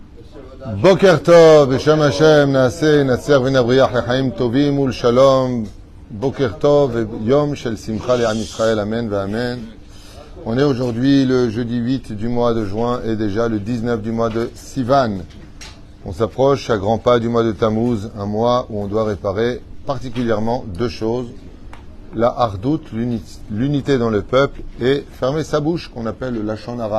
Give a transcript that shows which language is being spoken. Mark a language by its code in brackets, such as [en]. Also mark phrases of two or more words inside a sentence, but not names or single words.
[he] בוקר טוב, בשם השם נעשה, נצליח ונבריח לחיים טובים ולשלום. בוקר טוב, יום של שמחה לעם Israël, amen ואמן. [fr] On est aujourd'hui le jeudi 8 du mois de juin et déjà le 19 du mois de Sivan. On s'approche à grands pas du mois de Tammuz, un mois où on doit réparer particulièrement deux choses. La hardout, l'unité dans le peuple, et fermer sa bouche, qu'on appelle le [he] לשון הרע.